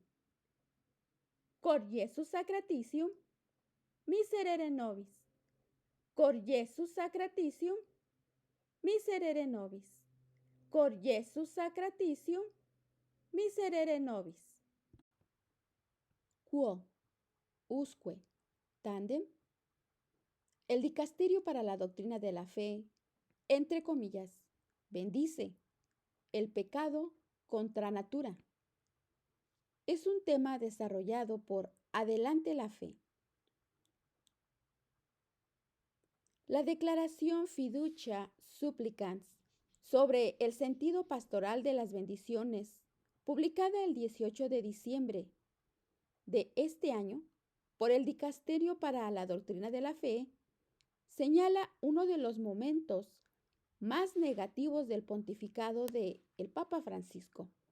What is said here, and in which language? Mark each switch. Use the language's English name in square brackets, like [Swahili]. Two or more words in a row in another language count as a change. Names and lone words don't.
[Latin] Cor Iesus sacratitium, miserere nobis. Cor Iesus sacratitium, miserere nobis. Cor Iesus sacratitium, miserere nobis. Quo usque tandem, [Spanish] el Dicasterio para la Doctrina de la Fe, entre comillas, bendice el pecado contra natura. Es un tema desarrollado por Adelante la Fe. La declaración Fiducia Supplicans sobre el sentido pastoral de las bendiciones, publicada el 18 de diciembre de este año por el Dicasterio para la Doctrina de la Fe, señala uno de los momentos más negativos del pontificado del Papa Francisco.